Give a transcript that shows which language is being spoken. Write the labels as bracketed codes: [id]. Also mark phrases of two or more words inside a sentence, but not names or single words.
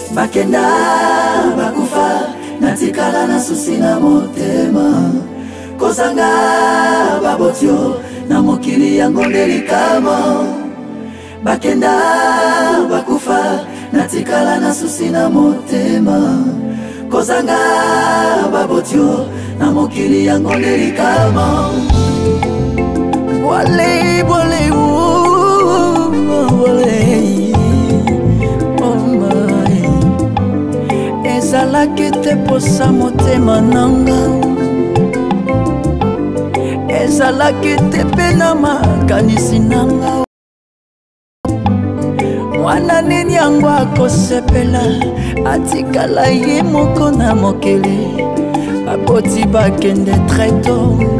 [ln] bakenda bakufa natikala na susi na motema kozanga babotio na mokili yango ndelikama bakenda bakufa natikala na susi na motema kozanga babotio na mokili yango ndelikama wale wale wale [en] oh my [ln] ezalaki te posa motema nanga ezalaki te pe na makanisi nanga mwana nini yango akosepela atikala ye moko na mokili baboti bakende treto